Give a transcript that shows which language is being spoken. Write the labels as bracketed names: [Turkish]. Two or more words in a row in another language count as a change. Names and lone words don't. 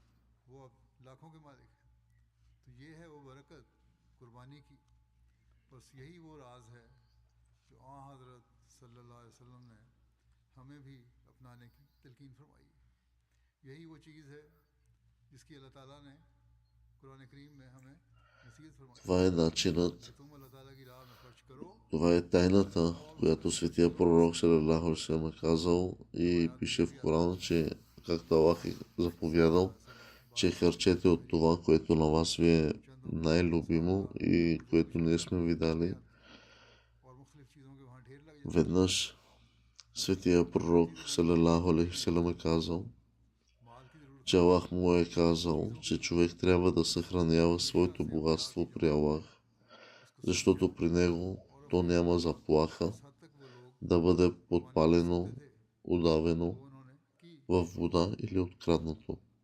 [Bulgarian] Това е начинът, това е тайната, която светия пророк салалаху [Arabic] عليه وسلم [Bulgarian] е казал и пише в Корана, че както Аллах е заповядал, че харчете от това, което на вас ви е най-любимо и което ние сме ви дали. Веднъж светия пророк [Arabic] صلى الله عليه وسلم [Bulgarian] е казал, че Аллах му е казал, че човек трябва да съхранява своето богатство при Аллах, защото при него то няма заплаха да бъде подпалено, удавено в вода или откраднато.